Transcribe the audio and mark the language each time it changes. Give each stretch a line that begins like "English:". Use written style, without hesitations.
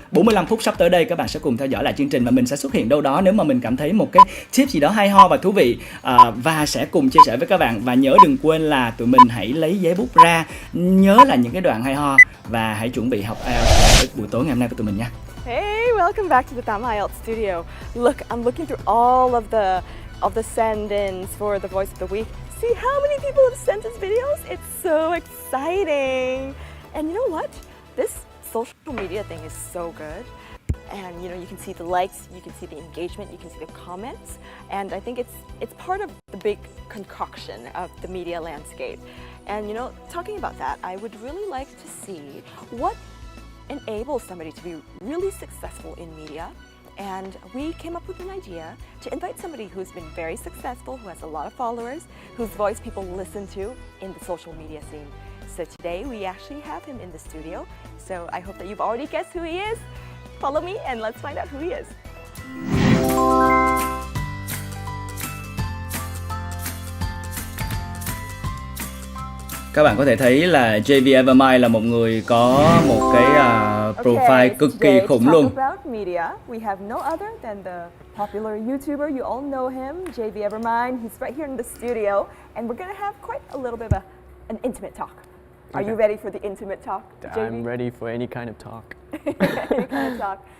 Vietnamese: 45 phút sắp tới đây các bạn sẽ cùng theo dõi lại chương trình, và mình sẽ xuất hiện đâu đó nếu mà mình cảm thấy một cái tip gì đó hay ho và thú vị, và sẽ cùng chia sẻ với các bạn. Và nhớ đừng quên là tụi mình hãy lấy giấy bút ra, nhớ là những cái đoạn hay ho, và hãy chuẩn bị học IELTS buổi tối ngày hôm nay với tụi mình nha.
English: Hey, welcome back to the Tam IELTS studio. Look, I'm looking through all of the send-ins for the voice of the week. See how many people have sent us videos? It's so exciting. And you know what? This social media thing is so good. And you can see the likes, you can see the engagement, you can see the comments. And I think it's part of the big concoction of the media landscape. And talking about that, I would really like to see what enables somebody to be really successful in media. And we came up with an idea to invite somebody who's been very successful, who has a lot of followers, whose voice people listen to in the social media scene. So today we actually have him in the studio. So I hope that you've already guessed who he is. Follow me and let's find out who he is.
Vietnamese: Các bạn có thể thấy là JV Evermind là một người có một cái profile cực kỳ
English: today
Vietnamese: khủng
English: to
Vietnamese: luôn.
English: talk about media, we have no other than the popular YouTuber. You all know him, JV Evermind. He's right here in the studio, and we're gonna have quite a little bit of an intimate talk. Are you ready for the intimate talk, JV? I'm ready for any kind of talk. Any kind of talk.